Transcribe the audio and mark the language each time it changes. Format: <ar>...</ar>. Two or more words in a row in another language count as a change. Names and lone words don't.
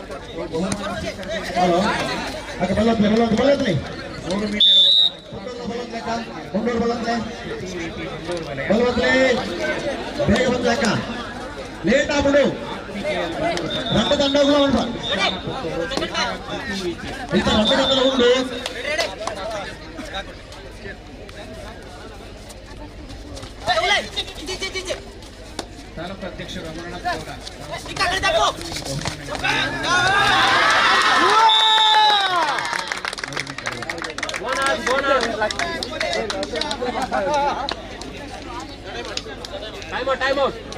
<kn>ಹಲೋ ಅಕ್ಕ ಬಲ್ಲತ್ಲಿ 100 ಮೀಟರ್ ಓಟ ಮುಂಡೂರು ಬಲ್ಲತ್ಲೆ ಬೇಗ ಬಂದ್ಲಕ್ಕ ಲೇಟ್ ಆಗ್ಬಿಡು</kn> <te>రెండు దండలు ఉంటా ఇంత రెండు దండలు ఉండు</te> <kn>ತಾಲೂಕು ಅಧ್ಯಕ್ಷರು ಅಮರನಾಥ್ ಟೈಮ್ ಔಟ್</kn>